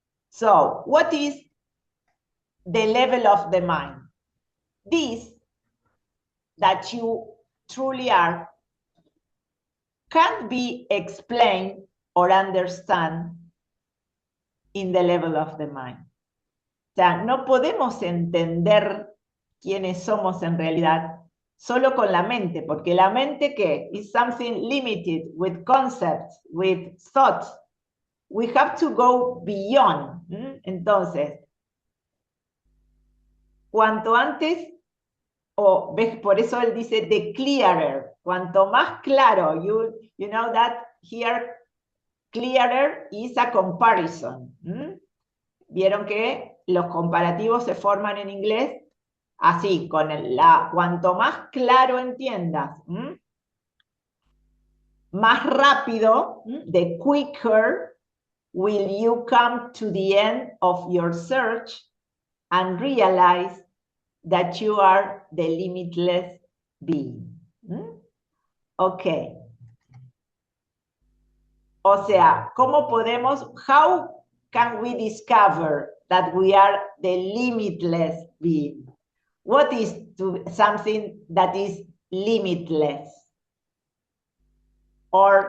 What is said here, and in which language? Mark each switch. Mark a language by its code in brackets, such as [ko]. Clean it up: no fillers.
[en] So what is the level of the mind? This that you truly are can't be explained or understand in the level of the mind. [es] O sea, no podemos entender quiénes somos en realidad solo con la mente, porque la mente, ¿qué? [en] Is something limited with concepts, with thoughts. We have to go beyond. [es] Entonces, cuanto antes, ves, por eso él dice [en] the clearer, [es] cuanto más claro, [en] you know that here clearer is a comparison. [es] Vieron que los comparativos se forman en inglés así, con cuanto más claro entiendas, más rápido, [en] the quicker will you come to the end of your search and realize that you are the limitless being. Okay. [es] O sea, [en] how can we discover that we are the limitless being. What is something that is limitless or